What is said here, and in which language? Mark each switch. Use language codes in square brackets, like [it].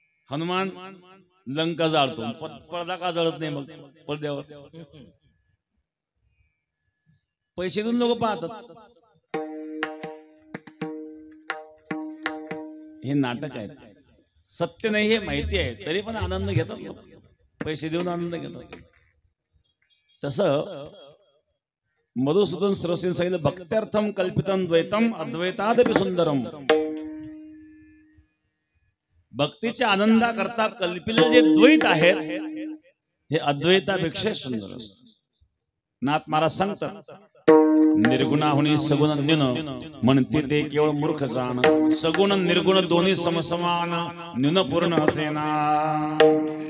[mr] हनुमान लंका जाळतो, पडदा का जळत नाही मग पडद्यावर? पैसे देऊन लोक पाहतात. हे नाटक आहे, सत्य नाही हे माहिती आहे, तरी पण आनंद घेतात लोक, पैसे देऊन आनंद घेतात. तसं मधुसूदन सरस्वतींनी सांगितलं, [sa] भक्त्यर्थम कल्पितम द्वैतम अद्वैतादपि सुंदरम. [mr] भक्तीच्या आनंदाकरता कल्पिले जे द्वैत आहेत हे अद्वैतापेक्षा सुंदर असतं. नाथ महाराज सांगतात, निर्गुणाहुनी सगुण न्यून म्हणते ते केवळ मूर्ख जाण. सगुण निर्गुण दोन्ही समसमान न्यून पूर्ण असेना.